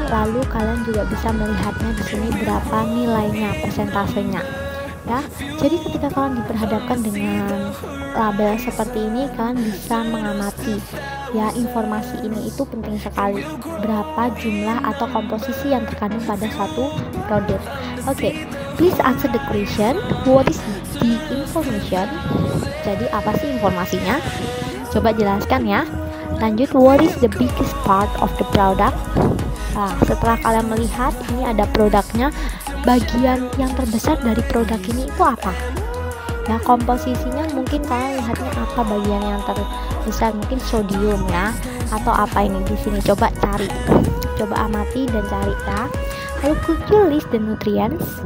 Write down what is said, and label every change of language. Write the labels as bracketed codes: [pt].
[id] Lalu kalian juga bisa melihatnya di sini berapa nilainya, persentasenya. Ya, jadi ketika kalian diperhadapkan dengan label seperti ini, kalian bisa mengamati ya, informasi ini itu penting sekali, berapa jumlah atau komposisi yang terkandung pada satu produk. [en] Oke, please answer the question, what is the information? [id] Jadi apa sih informasinya? Coba jelaskan ya. [en] Lanjut, what is the biggest part of the product? [id] Nah, setelah kalian melihat ini ada produknya, bagian yang terbesar dari produk ini itu apa? Ya, komposisinya mungkin kalian lihatnya apa bagian yang terbesar, mungkin sodium ya, atau apa ini di sini? Coba cari, coba amati dan cari ya. [en] Lalu could you list the nutrients?